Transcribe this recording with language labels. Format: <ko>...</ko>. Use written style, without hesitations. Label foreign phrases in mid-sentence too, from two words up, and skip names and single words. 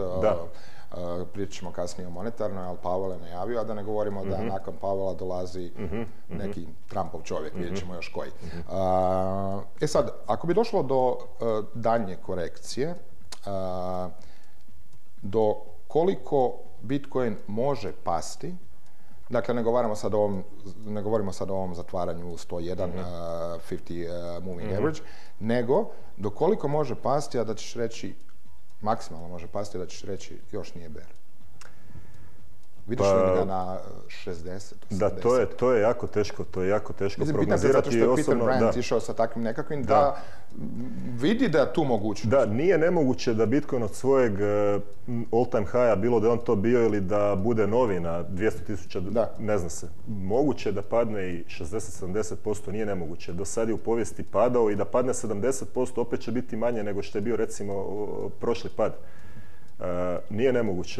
<hr>Pričat ćemo kasnije o monetarnoj, ali Powell je najavio, a da ne govorimo da nakon Powella dolazi neki Trumpov čovjek, vidjet ćemo još koji. Sad, ako bi došlo do daljnje korekcije, do koliko Bitcoin može pasti, dakle ne govorimo sad o ovom zatvaranju 101 50</hr> <en>moving average,</en> <hr>nego do koliko može pasti, a da ćeš reći, maksimalno može pasti, a da ćeš reći još nije bear. Vidiš li ga na 60, 80? Da, to je jako teško prognozirati. Pitam se zato što je Peter Brandt išao sa takvim nekakvim da vidi da je tu mogućnost. Da, nije nemoguće da Bitcoin od svojeg</hr> <en>all-time high-a,</en> <hr>bilo da je on to bio ili da bude novi na 200.000, ne zna se. Moguće da padne i 60-70%, nije nemoguće. Do sad je u povijesti padao i da padne 70%, opet će biti manje nego što je bio, recimo, prošli pad. Nije nemoguće.</hr>